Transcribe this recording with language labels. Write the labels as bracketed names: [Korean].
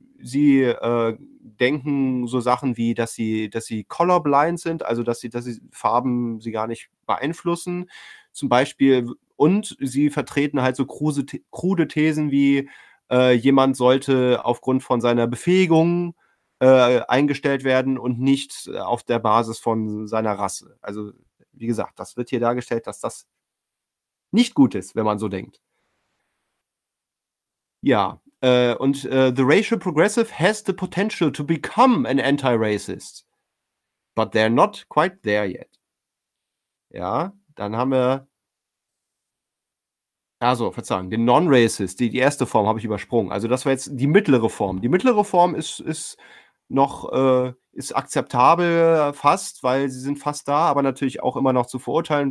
[German] Denken so Sachen wie, dass sie colorblind sind, also dass sie Farben sie gar nicht beeinflussen, zum Beispiel, und sie vertreten halt so krude Thesen wie, jemand sollte aufgrund von seiner Befähigung eingestellt werden und nicht auf der Basis von seiner Rasse. Also, wie gesagt, das wird hier dargestellt, dass das nicht gut ist, wenn man so denkt. Ja, und [English] the racial progressive has the potential to become an anti-racist, but they're not quite there yet. [German] Ja, dann haben wir, also verzeihung, den non-racist, die erste Form habe ich übersprungen. Also das war jetzt die mittlere Form. Die mittlere Form ist akzeptabel fast, weil sie sind fast da, aber natürlich auch immer noch zu verurteilen.